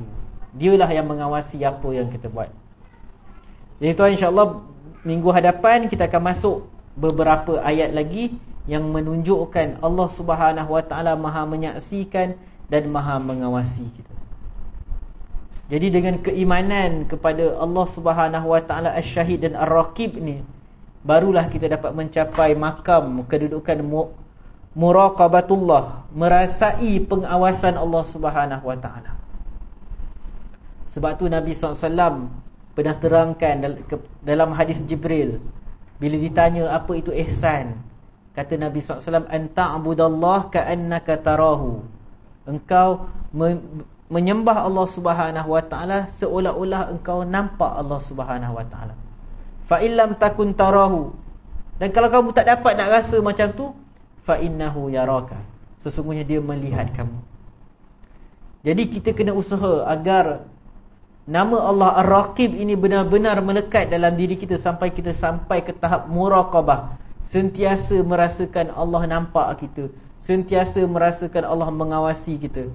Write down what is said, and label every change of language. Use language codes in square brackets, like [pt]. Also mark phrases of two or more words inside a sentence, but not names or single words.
[ms] Dialah yang mengawasi apa yang kita buat. Jadi tuan, insyaAllah minggu hadapan kita akan masuk beberapa ayat lagi yang menunjukkan Allah [ar] سبحانه وتعالى [ms] Maha menyaksikan dan Maha mengawasi kita. Jadi dengan keimanan kepada Allah [ar] سبحانه وتعالى [ms] Asy-Syahid dan Ar-Raqib ni, barulah kita dapat mencapai makam kedudukan muraqabatullah, merasai pengawasan Allah [ar] سبحانه وتعالى. [ms] Sebab tu Nabi SAW pernah terangkan dalam hadis Jibril, bila ditanya apa itu ihsan, kata Nabi SAW, [ar] أن تعبد الله كأنك تراه. [ms] Engkau menyembah Allah [ar] سبحانه وتعالى [ms] seolah-olah engkau nampak Allah [ar] سبحانه وتعالى. فإن لم تكن تراه, [ms] dan kalau kamu tak dapat nak rasa macam tu, [ar] فإنه يراك, [ms] sesungguhnya dia melihat kamu. Jadi kita kena usaha agar nama Allah Ar-Raqib ini benar-benar melekat dalam diri kita sampai kita sampai ke tahap muraqabah, sentiasa merasakan Allah nampak kita, sentiasa merasakan Allah mengawasi kita.